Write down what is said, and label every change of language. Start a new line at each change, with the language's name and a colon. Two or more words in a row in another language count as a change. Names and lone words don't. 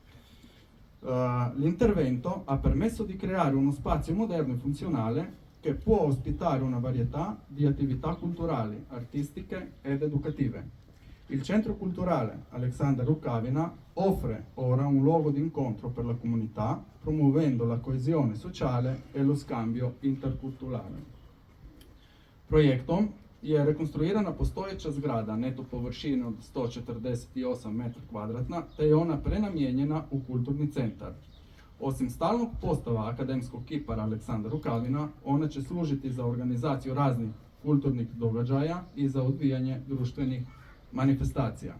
Italian: L'intervento ha permesso di creare uno spazio moderno e funzionale che può ospitare una varietà di attività culturali, artistiche ed educative. Il Centro Culturale Aleksandar Rukavina offre ora un luogo di incontro per la comunità, promuovendo la coesione sociale e lo scambio interkulturale.
Croatian: Projektom je rekonstruirana postojeća zgrada neto površine od 148 m2, te je ona prenamijenjena u kulturni centar. Osim stalnog postava akademskog kipara Aleksandra Rukavina, ona će služiti za organizaciju raznih kulturnih događaja i za odvijanje društvenih manifestacija.